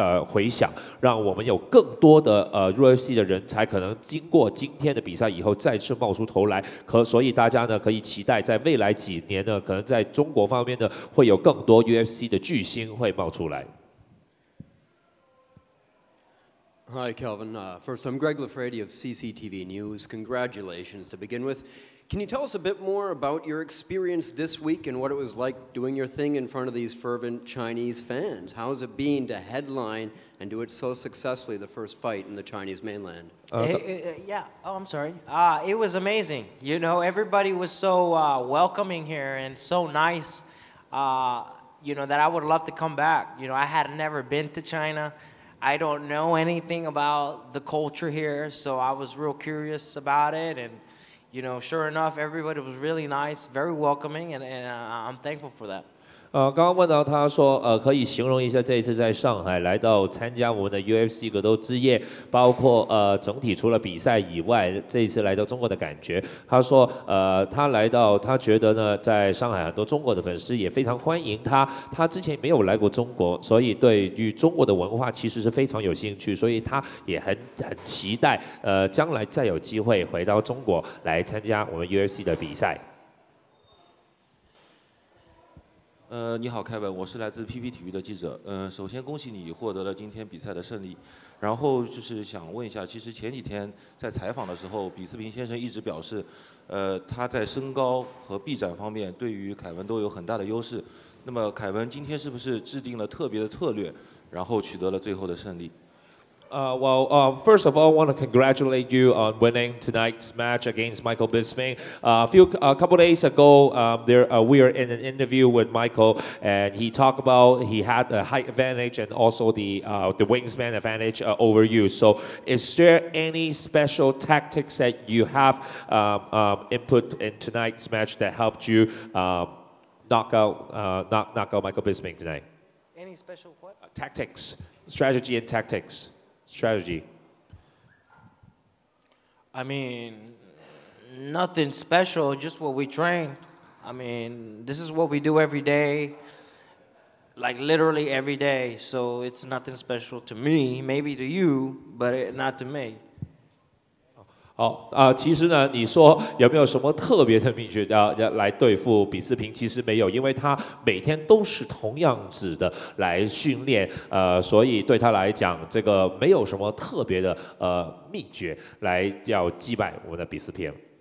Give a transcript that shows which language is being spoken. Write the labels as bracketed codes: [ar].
[zh] 回响，让我们有更多的UFC 的人才可能经过今天的比赛以后再次冒出头来，所以大家呢可以期待在未来几年呢，可能在中国方面呢会有更多 UFC 的巨星会冒出来。 [en] Hi, Kelvin. First, I'm Greg Lafredi of CCTV News. Congratulations to begin with. Can you tell us a bit more about your experience this week and what it was like doing your thing in front of these fervent Chinese fans? How has it been to headline and do it so successfully, the first fight in the Chinese mainland? Yeah. Oh, I'm sorry. It was amazing. You know, everybody was so welcoming here and so nice, you know, that I would love to come back. You know, I had never been to China. I don't know anything about the culture here, so I was real curious about it. And, you know, sure enough, everybody was really nice, very welcoming, and I'm thankful for that. [zh] 刚刚问到他说，可以形容一下这一次在上海来到参加我们的 UFC 格斗之夜，包括整体除了比赛以外，这一次来到中国的感觉。他说，他来到，他觉得呢，在上海很多中国的粉丝也非常欢迎他。他之前没有来过中国，所以对于中国的文化其实是非常有兴趣，所以他也很期待，将来再有机会回到中国来参加我们 UFC 的比赛。你好，凯文，我是来自 PP 体育的记者。首先恭喜你获得了今天比赛的胜利。然后就是想问一下，其实前几天在采访的时候，比斯平先生一直表示，他在身高和臂展方面对于凯文都有很大的优势。那么凯文今天是不是制定了特别的策略，然后取得了最后的胜利？ [en] First of all, I want to congratulate you on winning tonight's match against Michael Bisping. A couple days ago, we were in an interview with Michael, and he talked about he had a height advantage and also the wingspan advantage over you. So, is there any special tactics that you have input in tonight's match that helped you knock out Michael Bisping tonight? Any special what? Tactics, strategy, and tactics. Strategy. I mean, nothing special, just what we train. I mean, this is what we do every day, like literally every day. So it's nothing special to me, maybe to you, but not to me. [zh] 其实呢，你说有没有什么特别的秘诀要来对付比斯平？其实没有，因为他每天都是同样子的来训练，所以对他来讲，这个没有什么特别的秘诀来要击败我们的比斯平。